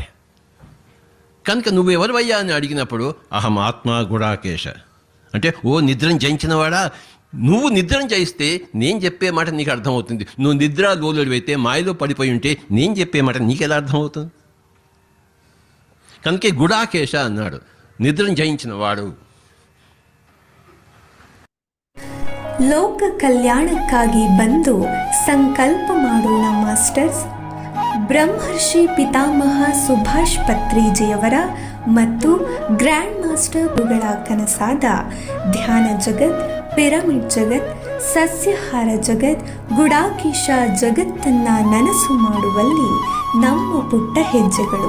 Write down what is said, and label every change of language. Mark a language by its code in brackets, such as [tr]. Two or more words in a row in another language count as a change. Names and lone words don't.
[te] కనుక నువ్వెవరివయ్యా అని అడిగినప్పుడు అహం ఆత్మ గుడాకేశ అంటే, ఓ నిద్రను జయించినవాడా, నువ్వు నిద్రను జయిస్తే నేను చెప్పే మాట నీకు అర్థమవుతుంది. నువ్వు నిద్ర లోలుడు అయితే, మాయలో పడిపోయి ఉంటే నేను చెప్పే మాట నీకు ఎలా అర్థమవుతుంది? కనుకే గుడాకేశ అన్నాడు, నిద్రను జయించిన వాడు. [kn] ಲೋಕ ಕಲ್ಯಾಣಕ್ಕಾಗಿ ಬಂದು ಸಂಕಲ್ಪ ಮಾಡೋಣ ಮಾಸ್ಟರ್ಸ್. ಬ್ರಹ್ಮರ್ಷಿ ಪಿತಾಮಹ ಸುಭಾಷ್ ಪತ್ರಿಜಿಯವರ ಮತ್ತು ಗ್ರ್ಯಾಂಡ್ ಮಾಸ್ಟರ್ಗಳ ಕನಸಾದ ಧ್ಯಾನ ಜಗತ್, ಪಿರಮಿಡ್ ಜಗತ್, ಸಸ್ಯಾಹಾರ ಜಗತ್, ಗುಡಾಕೀಶ ಜಗತ್ತನ್ನು ನನಸು ಮಾಡುವಲ್ಲಿ ನಮ್ಮ ಪುಟ್ಟ ಹೆಜ್ಜೆಗಳು.